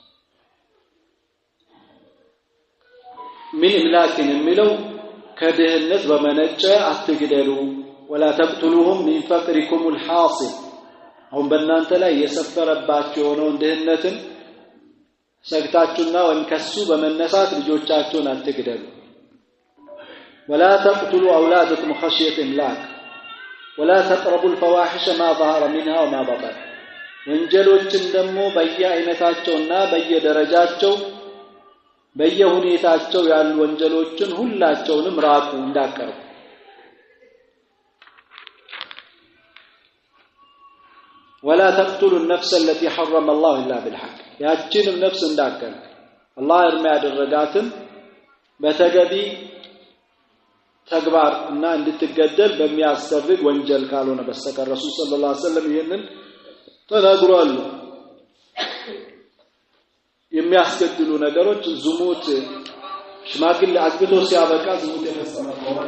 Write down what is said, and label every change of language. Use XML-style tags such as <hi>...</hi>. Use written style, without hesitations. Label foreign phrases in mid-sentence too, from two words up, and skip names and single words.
<ar>من إملاق</ar> <am>የሚለው ከድህነት በመነጨ አትግደሉ</am> <ar>ولا تقتلوهم من فقركم</ar> <am>الحاصل አሁን በእናንተ ላይ የሰፈረባችሁ የሆነው ድህነትን ሰግታችሁና ወይም ከሱ በመነሳት ልጆቻችሁን አትግደሉ</am> <ar>ولا تقتلوا اولادكم خشيه املاق ولا تقربوا الفواحش ما ظهر منها وما بطن</ar> <am>ወንጀሎችን ደግሞ በየአይነታቸውና በየደረጃቸው በየሁኔታቸው ያሉ ወንጀሎችን ሁላቸውንም ራቁ እንዳቀርቡ</am> <ar>ولا تقتلوا النفس التي حرم الله الا بالحق</ar> <am>ያቺንም ነፍስ እንዳቀርቡ አላህ እርም ያደረጋትን በተገቢ ተግባር እና እንድትገደል በሚያስደርግ ወንጀል ካልሆነ በስተቀር ረሱል</am> <ar>صلى الله عليه وسلم</ar> <am>ይሄንን ተናግሯል። የሚያስገድሉ ነገሮች ዝሙት ሽማግሌ አግብቶ ሲያበቃ ዝሙት የፈጸመ ከሆነ</am>